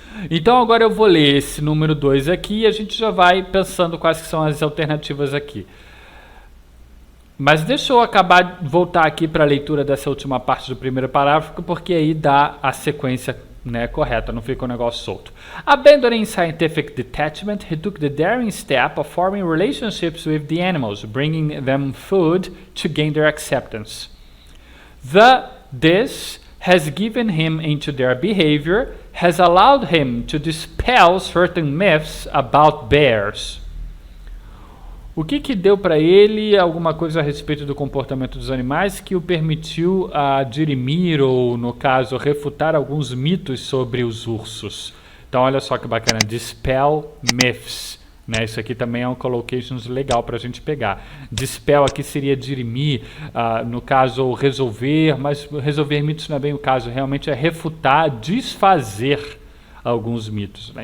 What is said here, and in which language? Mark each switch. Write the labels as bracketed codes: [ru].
[pt] Então, agora eu vou ler esse número 2 aqui e a gente já vai pensando quais que são as alternativas aqui. Mas deixa eu voltar aqui para a leitura dessa última parte do primeiro parágrafo, porque aí dá a sequência, né, correta, não fica um negócio solto. [en] Abandoning scientific detachment, he took the daring step of forming relationships with the animals, bringing them food to gain their acceptance. This has given him into their behavior, has allowed him to dispel certain myths about bears. [pt] O que deu para ele alguma coisa a respeito do comportamento dos animais que o permitiu dirimir ou, no caso, refutar alguns mitos sobre os ursos? Então, olha só que bacana, dispel myths. Né? Isso aqui também é um collocation legal para a gente pegar. Dispel aqui seria dirimir, no caso, resolver, mas resolver mitos não é bem o caso, realmente é refutar, desfazer alguns mitos. Né?